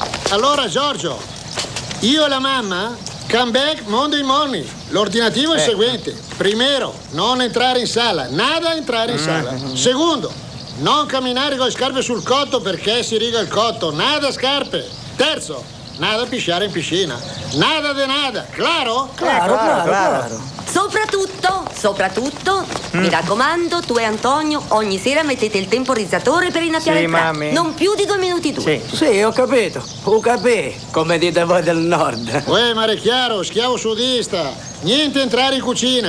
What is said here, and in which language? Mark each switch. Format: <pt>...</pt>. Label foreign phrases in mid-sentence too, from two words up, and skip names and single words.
<it>Allora, Giorgio, io e la mamma,</it> <en>come back Monday morning.</en> <it>L'ordinativo è il seguente. Primero, non entrare in sala. Nada entrare in sala. Secondo, non camminare con le scarpe sul cotto perché si riga il cotto. Nada scarpe. Terzo, nada pisciare in piscina.</it> <es>Nada de nada. Claro? Claro.</es> <it>Soprattutto, mi raccomando, tu e Antonio ogni sera mettete il temporizzatore per innaffiare Sì, il prato. mami. Non più di 2 minuti tu. Sì, ho capito. Come dite voi del nord. Uè, mare chiaro, schiavo sudista. Niente entrare in cucina.</it>